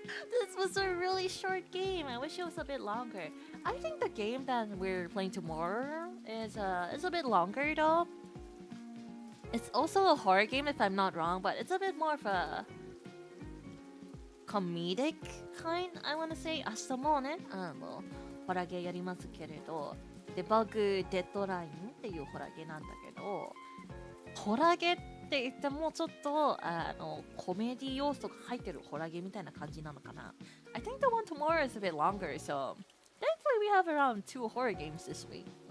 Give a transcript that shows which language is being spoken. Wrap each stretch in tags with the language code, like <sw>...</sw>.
<en>This was a really short game. I wish it was a bit longer. I think the game that we're playing tomorrow is a bit longer though. It's also a horror game if I'm not wrong, but it's a bit more of a comedic kind, I want to say.</en> <ja>明日もね、ホラゲやりますけれど、デバグデッドラインっていうホラゲなんだけど、ホラゲって言ってもちょっとコメディ要素が入ってるホラゲみたいな感じなのかな。</ja> <en>I think the one tomorrow is a bit longer, so thankfully we have around 2 horror games this week.</en>